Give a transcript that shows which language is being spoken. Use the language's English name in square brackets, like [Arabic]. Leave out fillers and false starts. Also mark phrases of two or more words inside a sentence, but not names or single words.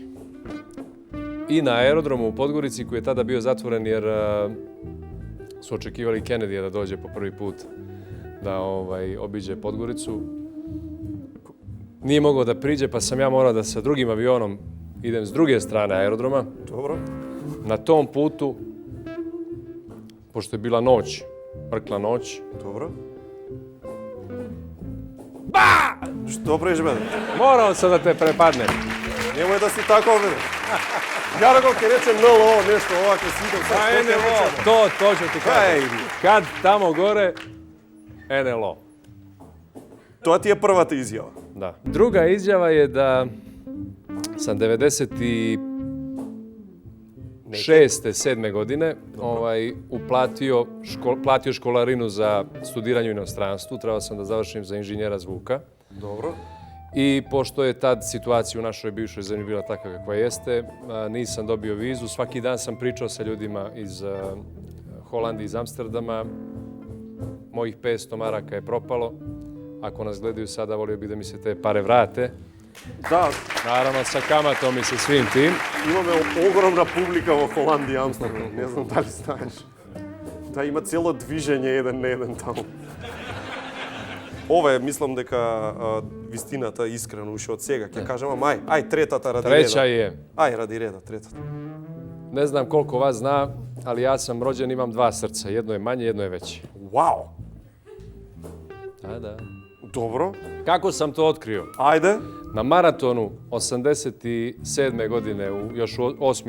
[Serbian] I na aerodromu u Podgorici koji je tada bio zatvoren jer su očekivali Kennedyja da dođe po prvi put da obiđe Podgoricu. Nije mogao da priđe, pa sam ja morao da sa drugim avionom idem s druge strane aerodroma. Dobro. Na tom putu, pošto je bila noć, mrkla noć. Dobro. [Macedonian] Што правиш, бе? [Serbian] Morao sam da te prepadnem. [Macedonian] Немој да си тако, бе. Јарко ќе рече НЛО, нешто ова ќе си идем. [Serbian] To ću ti kažem. Kad tamo gore, NLO. [Macedonian] Тоа ти е првата изјава. [Serbian] Da. Druga izjava je da sam 96. 7. godine platio školarinu za studiranje u inostranstvu. Trebao sam da završim za inženjera zvuka. Dobro. I pošto je tad situacija u našoj bivšoj zemlji bila takva kakva jeste, nisam dobio vizu. Svaki dan sam pričao sa ljudima iz Holandije, iz Amsterdama. Mojih 500 maraka je propalo. Ako nas gledaju sada, volio bih da mi se te pare vrate. Da. Naravno, sa kamatom i sa svim tim. [Macedonian] Имаме огромна публика во Холандија и Амстердам. Не знам дали знаеш. Да, има цело движење еден на еден таму. Ова е, мислам дека вистината искрено уште од сега. Ќе кажам, ај, третата ради реда. [Serbian] Treća je, [Macedonian] Ај, ради реда, третата. [Serbian] ne znam koliko vas zna, ali ja sam rođen, imam 2 srca. Jedno je manje, jedno je veće. Вау! Da. [Macedonian] Добро. [Serbian] Kako sam to otkrio? [Macedonian] Ајде. [Serbian] Na maratonu 87. godine, još u 8.